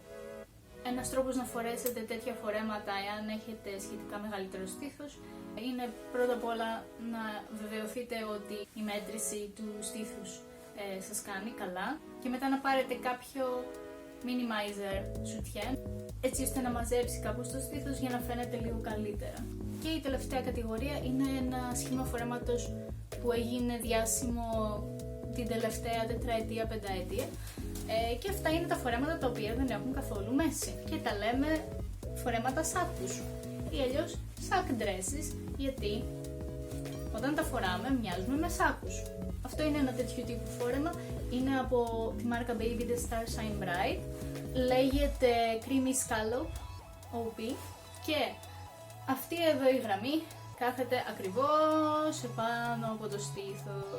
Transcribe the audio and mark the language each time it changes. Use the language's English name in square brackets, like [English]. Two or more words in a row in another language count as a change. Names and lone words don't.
[Greek] Ένας τρόπος να φορέσετε τέτοια φορέματα εάν έχετε σχετικά μεγαλύτερο στήθος είναι πρώτα απ' όλα να βεβαιωθείτε ότι η μέτρηση του στήθους σας κάνει καλά και μετά να πάρετε κάποιο minimizer σουτιέν έτσι ώστε να μαζέψει κάπου στο στήθος για να φαίνεται λίγο καλύτερα. Και η τελευταία κατηγορία είναι ένα σχήμα φορέματος που έγινε διάσημο την τελευταία τετραετία, πενταετία, και αυτά είναι τα φορέματα τα οποία δεν έχουν καθόλου μέση και τα λέμε φορέματα σάκους ή αλλιώς [English] sack dresses, [Greek] γιατί όταν τα φοράμε μοιάζουμε με σάκους. Αυτό είναι ένα τέτοιο τύπου φόρεμα, είναι από τη μάρκα Baby The Star Shine Bright, λέγεται Creamy Scallop OP και αυτή εδώ η γραμμή κάθεται ακριβώς επάνω από το στήθος.